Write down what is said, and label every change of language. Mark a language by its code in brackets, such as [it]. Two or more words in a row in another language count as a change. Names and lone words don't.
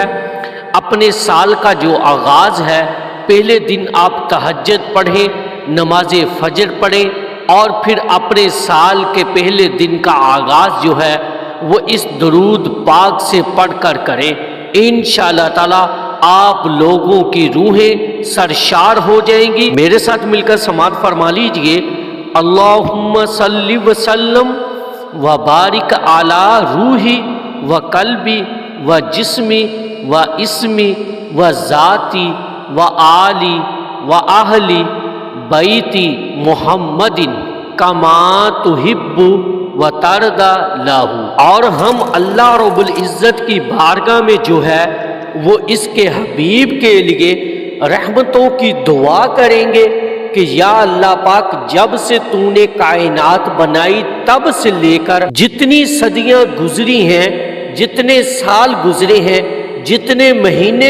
[ur] اپنے سال کا جو آغاز ہے، پہلے دن آپ تہجد پڑھیں، نماز فجر پڑھیں، اور پھر اپنے سال کے پہلے دن کا آغاز جو ہے وہ اس درود پاک سے پڑھ کر کریں۔ [ar] انشاءاللہ تعالی [ur] آپ لوگوں کی روحیں سرشار ہو جائیں گی۔ میرے ساتھ مل کر سماعت فرما لیجئے۔ [ar] اللہم صلی وسلم وبارک علی روحی و قلبی و جسمی و اسمی و ذاتی و آلی و اہلی بیتی محمد کما تحب و ترضی لہ۔ [ur] اور ہم اللہ رب العزت کی بارگاہ میں جو ہے وہ اس کے حبیب کے لیے رحمتوں کی دعا کریں گے کہ یا اللہ پاک، جب سے تو نے کائنات بنائی تب سے لے کر جتنی صدیاں گزری ہیں، جتنے سال گزرے ہیں، جتنے مہینے